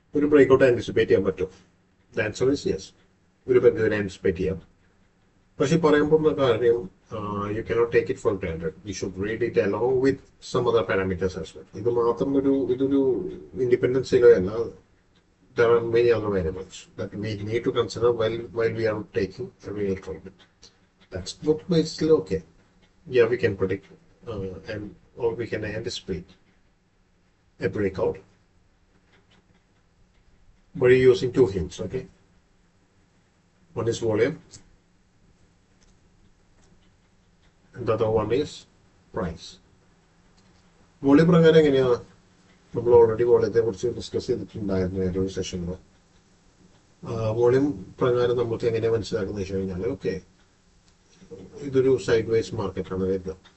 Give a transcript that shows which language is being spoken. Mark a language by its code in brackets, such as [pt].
[ml] ഒരു breakout anticipate ചെയ്യാൻ പറ്റും? [en] The answer is yes. [ml] ഒരു പരിധി ആന്റിസിപ്പേറ്റ് ചെയ്യാം. പക്ഷെ പറയുമ്പോൾ കാര്യം [en] You cannot take it for granted. You should read it along with some other parameters as well. [ml] ഇത് മാത്രം ഇതൊരു ഇൻഡിപെൻഡൻസിലോ അല്ല. [en] There are many other variables that we need to consider while we are taking a real trade. That's what basically okay. Yeah, we can predict and or we can anticipate a breakout by using two hints. Okay, one is volume, and the other one is price. [ml] Volume പ്രകാരം എങ്ങനെയാണ്? നമ്മൾ already വോളിയത്തെ കുറിച്ച് discuss ചെയ്തിട്ടുണ്ടായിരുന്നു ഏതൊരു സെഷനിൽ. Volume പ്രകാരം നമുക്ക് എങ്ങനെ മനസ്സിലാക്കുന്നത് വെച്ച് കഴിഞ്ഞാൽ ഓക്കെ, ഇതൊരു സൈഡ് വൈസ് മാർക്കറ്റാണ് വരുന്നത്.